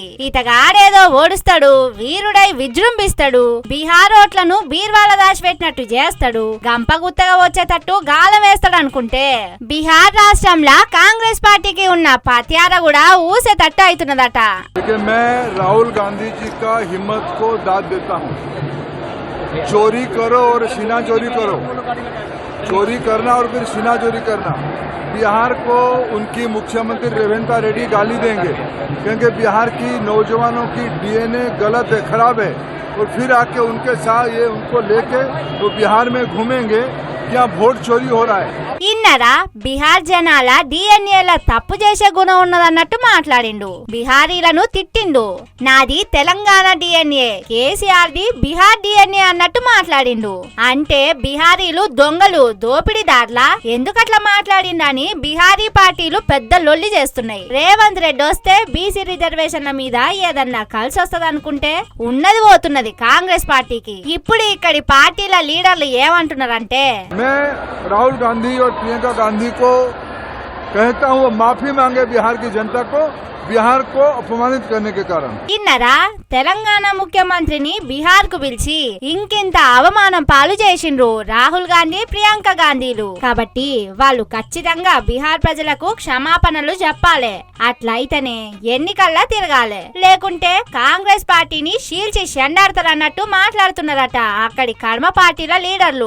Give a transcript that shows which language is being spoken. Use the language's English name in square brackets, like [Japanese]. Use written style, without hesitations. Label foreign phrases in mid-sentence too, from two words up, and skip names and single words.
[Telugu] ఇతగాడేదో ఓడుస్తాడు, వీరుడై విజృంభిస్తాడు, బీహార్ ఓట్లను బీర్వాల దాచిపెట్టినట్టు చేస్తాడు, గంపగుత్తగా వచ్చేటట్టు గాలం వేస్తాడు అనుకుంటే బీహార్ రాష్ట్రంలో కాంగ్రెస్ పార్టీకి ఉన్న పత్యార కూడా ఊసేటట్టు అవుతున్నదట. [Hindi] రాహుల్ గాంధీ जी का हिम्मत को दाद देता हूँ। चोरी करो और सीना चोरी करो, चोरी करना और फिर सीना चोरी करना। बिहार को उनकी मुख्यमंत्री रेवंत रेड्डी गाली देंगे क्योंकि बिहार की नौजवानों की डीएनए गलत है, खराब है, और फिर आके उनके साथ ये उनको लेके तो बिहार में घूमेंगे कि यहाँ वोट चोरी हो रहा है। [Telugu] ఇన్నరా బీహార్ జనాల డిఎన్ఏల తప్పు చేసే గుణం ఉన్నదన్నట్టు మాట్లాడిండు. బిహారీలను తిట్టిండు. నాది తెలంగాణ డిఎన్ఏ, కేసీఆర్ ది బీహార్ డిఎన్ఏ అన్నట్టు మాట్లాడిండు. అంటే బిహారీలు దొంగలు, దోపిడీదార్లా ఎందుకట్లా మాట్లాడిండని బిహారీ పార్టీలు పెద్ద లొల్లి చేస్తున్నాయి. రేవంత్ రెడ్డి వస్తే బీసీ రిజర్వేషన్ల మీద ఏదన్నా కలిసి వస్తుంది అనుకుంటే ఉన్నది పోతున్నది కాంగ్రెస్ పార్టీకి. ఇప్పుడు ఇక్కడి పార్టీల లీడర్లు ఏమంటున్నారంటే, [Hindi] राहुल गांधी और प्रियंका गांधी को कहता हूँ वो माफी मांगे बिहार की जनता को, बिहार को अपमानित करने के कारण। [Telugu] ఇన్నరా తెలంగాణ ముఖ్యమంత్రిని బిహార్ కు పిలిచి ఇంకింత అవమానం పాలు చేసిండ్రు రాహుల్ గాంధీ, ప్రియాంక గాంధీలు. కాబట్టి వాళ్ళు ఖచ్చితంగా బిహార్ ప్రజలకు క్షమాపణలు చెప్పాలి. అట్లయితేనే ఎన్నికల్లా తిరగాలి. లేకుంటే కాంగ్రెస్ పార్టీని షీల్చి షెండాడతారన్నట్టు మాట్లాడుతున్నారట అక్కడి కర్మ పార్టీల లీడర్లు.